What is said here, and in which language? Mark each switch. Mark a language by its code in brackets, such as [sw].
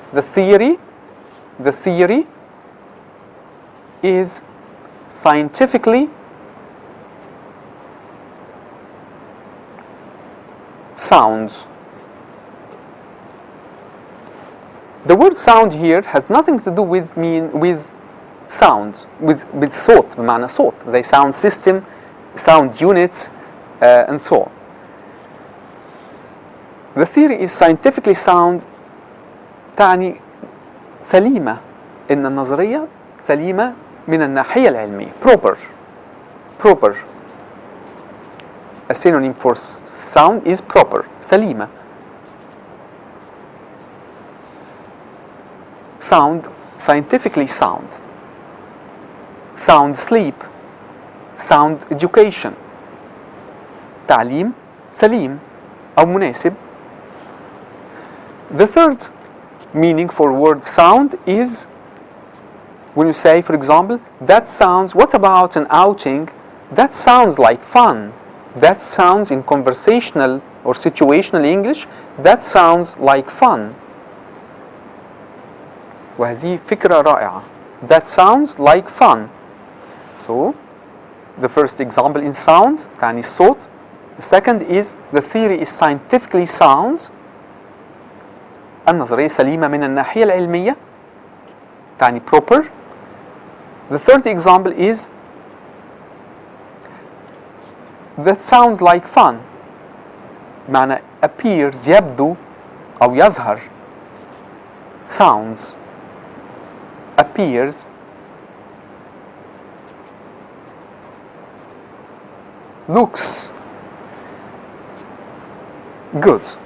[en] The theory is scientifically sound. The word sound here has nothing to do with sound, with [ar] صوت, بمعنى صوت, [en] زي sound system, sound units, and so on. The theory is scientifically sound [ar] تعني سليمة، إن النظرية سليمة من الناحية العلمية. [en] Proper. A synonym for sound is proper. [ar] سليمة. [en] Sound, scientifically sound. Sound sleep. Sound education. [ar] تعليم سليم أو مناسب. [en] The third meaning for word sound is when you say, for example, what about an outing? That sounds like fun. That sounds, in conversational or situational English, that sounds like fun. [ar] وهذه فكرة رائعة. [en] That sounds like fun. So, the first example in sound, [ar] تعني الصوت. [en] The second is the theory is scientifically sound. [ar] النظرية سليمة من الناحية العلمية. [en] تعني proper. The third example is that sounds like fun. [ar] معنى appears يبدو أو يظهر. [en] Sounds appears looks good.